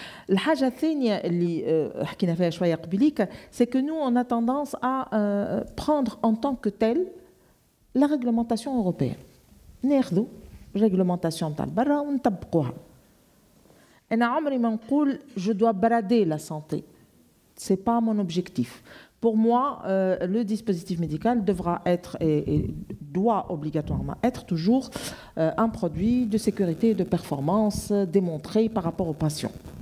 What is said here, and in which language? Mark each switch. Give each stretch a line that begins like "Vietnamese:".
Arabic: الحاجة الثانية اللي حكينا فيها شوية قبليك,
French: c'est que nous on a tendance à prendre en tant que telle la réglementation européenne.
Arabic: ناخذوا réglementation نتاع البرا ونطبقوها. أنا عمري ما نقول
French: je dois brader la santé. C'est pas mon objectif. Pour moi, le dispositif médical devra être et doit obligatoirement être toujours un produit de sécurité et de performance démontré par rapport aux patients.